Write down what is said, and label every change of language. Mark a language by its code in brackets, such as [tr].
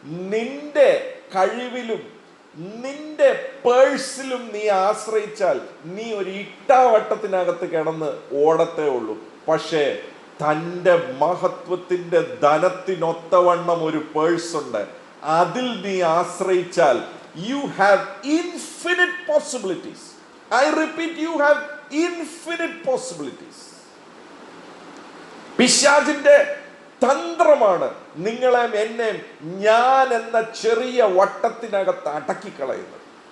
[ml] നിന്റെ കഴിവിലും നിന്റെ പേഴ്സിലും നീ ആശ്രയിച്ചാൽ നീ ഒരു ഇട്ടാവട്ടത്തിനകത്ത് കിടന്ന് ഓടത്തേ ഉള്ളൂ. പക്ഷേ തൻ്റെ മഹത്വത്തിൻ്റെ ധനത്തിനൊത്തവണ്ണം ഒരു പേഴ്സ് ഉണ്ട്. അതിൽ നീ ആശ്രയിച്ചാൽ [en] you have infinite possibilities. I repeat, you have infinite possibilities. [ml] പിശാചിന്റെ തന്ത്രമാണ് നിങ്ങളെ എന്നെ ഞാൻ എന്ന ചെറിയ വട്ടത്തിനകത്ത് അടക്കിക്കളയുന്നത്.